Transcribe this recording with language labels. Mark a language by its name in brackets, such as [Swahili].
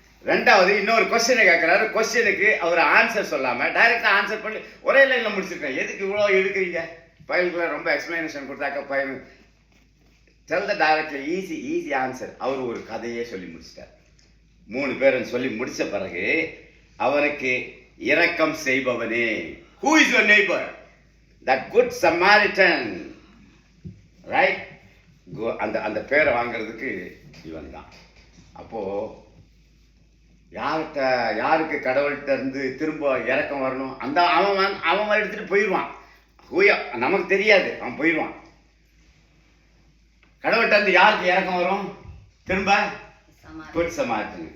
[Tamil] ரெண்டாவது இன்னொரு கொஸ்டினை கேட்கிறாரு, கொஸ்டினுக்கு அவர் ஆன்சர் சொல்லாம டைரக்டா ஆன்சர் பண்ணி ஒரே லைன்ல முடிச்சிருக்கேன். எதுக்கு இவ்வளோ எடுக்கிறீங்க? பையனுக்குள்ள ரொம்ப எக்ஸ்பிளனேஷன் கொடுத்தாக்க பையன் tell the directly easy answer. அவர் ஒரு கதையே சொல்லி முடிச்சிட்டார். 3 பேரும் சொல்லி முடிச்ச பிறகு அவருக்கு இரக்கம் செய்பவனே, [English] who is your neighbor? that good Samaritan, right? [Tamil] அந்த பேரை வாங்கிறதுக்கு இவன் தான். அப்போ யாருக்கு கடவுள்கிட்ட இருந்து திரும்ப இறக்கம் வரணும்? அந்த அவன் எடுத்துட்டு போயிடுவான். நமக்கு தெரியாது, அவன் போயிடுவான். கடவுள்கிட்ட இருந்து யாருக்கு இறக்கம் வரும்? திரும்ப குட் சமாரிட்டன்.